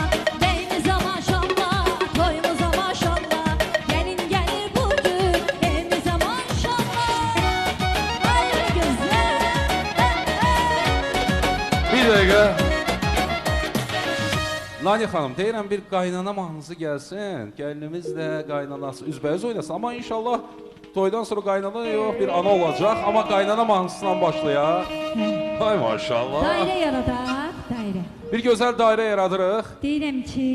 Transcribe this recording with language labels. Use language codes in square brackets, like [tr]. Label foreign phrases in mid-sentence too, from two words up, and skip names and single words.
[tr] Beyimize maşallah, toyumuza maşallah, gelin gelir bugün evinize maşallah. Ay güzel. Bir dakika. Nani Hanım, [az] deyirəm bir qaynana mahnısı gəlsin. Gəlinimiz də qaynanası üzbəüz oynasın. Ama inşallah toydan sonra qaynana yox, bir ana olacaq. Ama qaynana mahnısından başlayaq. Ay maşallah. Daire yaradaq, daire. Bir gözəl dairə yaradırıq.